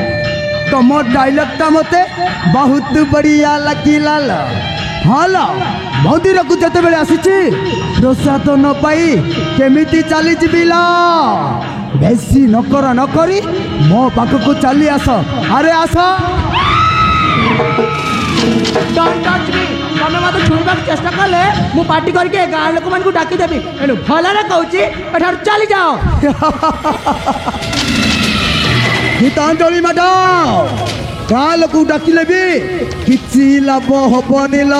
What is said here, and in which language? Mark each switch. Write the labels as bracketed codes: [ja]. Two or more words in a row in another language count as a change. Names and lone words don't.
[or] ତମ ଡାଇଲଗଟା ମତେ ବହୁତ ବଢ଼ିଆ ଲାଗିଲା। ହଲ ମନ୍ଦିରକୁ ଯେତେବେଳେ ଆସିଛି ପ୍ରସାଦ ନ ପାଇ କେମିତି ଚାଲିଯିବି ଲ? ବେଶୀ ନକର ନ କରି ମୋ ପାଖକୁ ଚାଲି ଆସ। ଆରେ ଆସ। [en] Don't touch me. [or] ତମେ ମୋତେ ଛୁଇଁବାକୁ ଚେଷ୍ଟା କଲେ ମୁଁ ପାର୍ଟି କରିକି ଗାଁ ଲୋକମାନଙ୍କୁ ଡାକିଦେବି। ଏଣୁ ଭଲରେ କହୁଛି, ଏଠାରୁ ଚାଲିଯାଅ। ଗୀତାଞ୍ଜଳି ମ୍ୟାଡାମ, ଗାଁ ଲୋକକୁ ଡାକିଲେ ବି କିଛି ଲାଭ ହବନି ଲ।